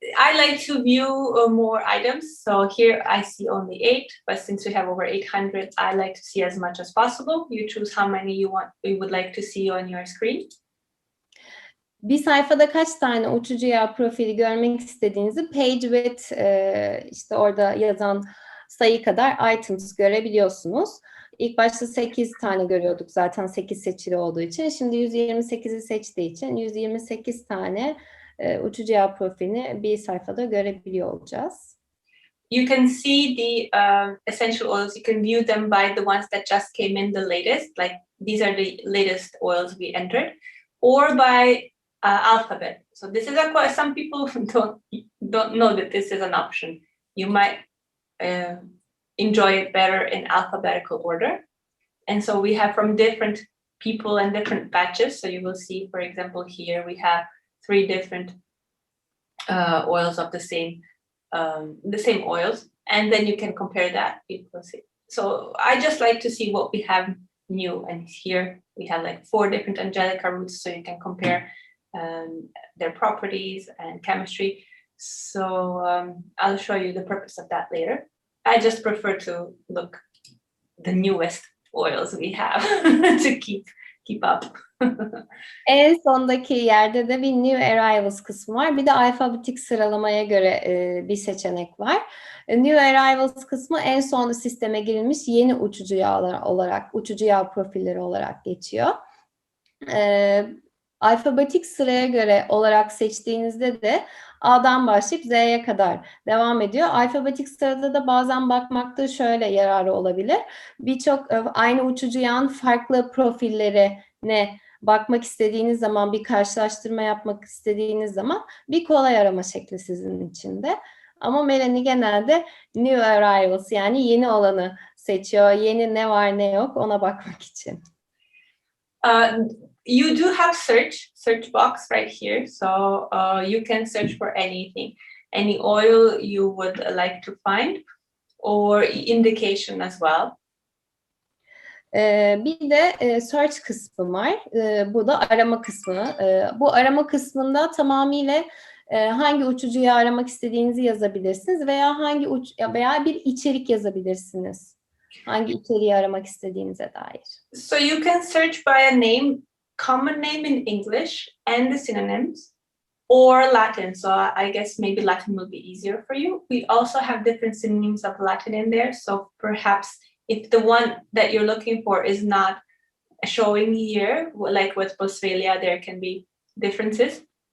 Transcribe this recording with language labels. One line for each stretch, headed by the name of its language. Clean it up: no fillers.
English: I like to view more items. So here I see only 8, but since we have over 800, I like to see as much as possible. You choose how many you would like to see on your screen.
Turkish: Bir sayfada kaç tane uçucu yağ profili görmek istediğinizi
English: page with
Turkish: işte orada yazan sayı kadar items görebiliyorsunuz. İlk başta 8 tane görüyorduk zaten 8 seçili olduğu için. Şimdi 128'i seçtiği için 128 tane uçucu yağ profilini bir sayfada görebiliyor olacağız.
English: You can see the essential oils. You can view them by the ones that just came in the latest. Like these are the latest oils we entered, or by alphabet. So this is some people don't know that this is an option. You might enjoy it better in alphabetical order. And so we have from different people and different batches. So you will see, for example, here we have 3 different oils of the same oils, and then you can compare that. So I just like to see what we have new, and here we have like 4 different angelica roots, so you can compare their properties and chemistry. So I'll show you the purpose of that later. I just prefer to look the newest oils we have to keep keep up.
Turkish: En sondaki yerde de bir New Arrivals kısmı var. Bir de alfabetik sıralamaya göre bir seçenek var. New Arrivals kısmı en son sisteme girilmiş yeni uçucu yağlar olarak, uçucu yağ profilleri olarak geçiyor. Alfabetik sıraya göre olarak seçtiğinizde de A'dan başlayıp Z'ye kadar devam ediyor. Alfabetik sırada da bazen bakmakta şöyle yararı olabilir. Birçok aynı uçucu yağın farklı profillerine bakmak istediğiniz zaman, bir karşılaştırma yapmak istediğiniz zaman bir kolay arama şekli sizin için de. Ama Melani genelde New Arrivals, yani yeni olanı seçiyor. Yeni ne var ne yok ona bakmak için.
English: You do have search box right here, so you can search for anything, any oil you would like to find, or indication as well.
Turkish: Bir de search kısmı var. Bu da arama kısmı. Bu arama kısmında tamamıyla hangi uçucuyu aramak istediğinizi yazabilirsiniz veya veya bir içerik yazabilirsiniz. Hangi içeriği aramak istediğinize dair.
English: So you can search by a name, common name in English and the synonyms, or Latin. So I guess maybe Latin will be easier for you. We also have different synonyms of Latin in there. So perhaps if the one that you're looking for is not showing here, like with Boswellia, there can be differences.